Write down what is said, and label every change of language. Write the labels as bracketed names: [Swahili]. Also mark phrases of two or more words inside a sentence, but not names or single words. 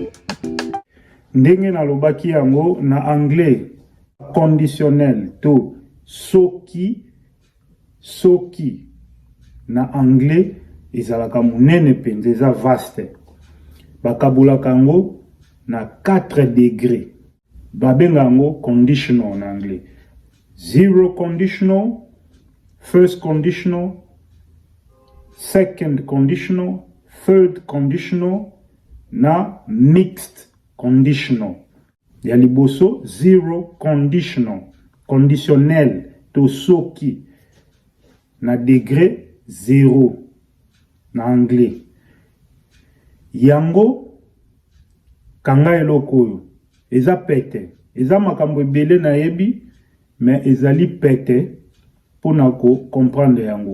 [Lingala] Ndenge na lobaki yango na anglais conditionnel to soki, soki. Na anglais, ezalaka munene penza, eza vaste. Bakabulaka yango na 4 degrés. Babenga yango conditional [French] en anglais. [English] 0 conditional, first conditional, second conditional, third conditional, na mixed conditional. [Lingala] Ya liboso 0 conditional, conditionnel to soki na degré 0 na anglais. Yango kanga eloko oyo eza pete, eza makambo ebele na yebi, mais ezali pete pona ko comprendre yango.